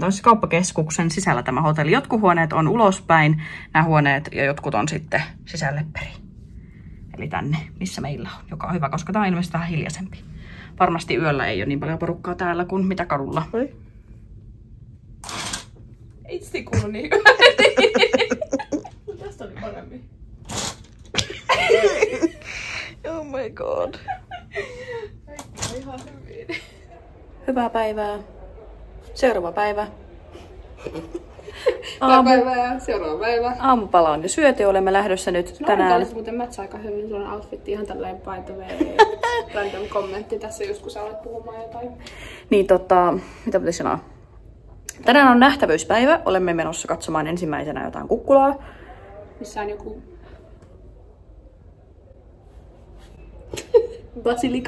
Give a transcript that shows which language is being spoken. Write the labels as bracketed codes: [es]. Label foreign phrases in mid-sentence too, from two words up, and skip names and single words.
[fi] Toisessa kauppakeskuksen sisällä tämä hotelli. Jotkut huoneet on ulospäin, nämä huoneet, ja jotkut on sitten sisälle perin. Eli tänne, missä meillä on, joka on hyvä, koska tämä on ilmeisesti vähän hiljaisempi. Varmasti yöllä ei ole niin paljon porukkaa täällä kuin mitä kadulla. Ei sitä kuulu niin hyvä. Tästä oli paremmin. [en] Oh my god. [fi] Kaikki on ihan hyvin. Hyvää päivää. Seuraava päivä. Hyvää päivää. Seuraava päivä. Aamupala on jo syöty, olemme lähdössä nyt tänään. No muuten mätsä aika hyvin, sulla on outfitti ihan tälleen [en] by the way. [fi] Random kommentti tässä just kun sä olet puhumaan jotain. Niin mitä pitäisi sanoa? Tänään on nähtävyyspäivä, olemme menossa katsomaan ensimmäisenä jotain kukkulaa. Missä on joku basilika.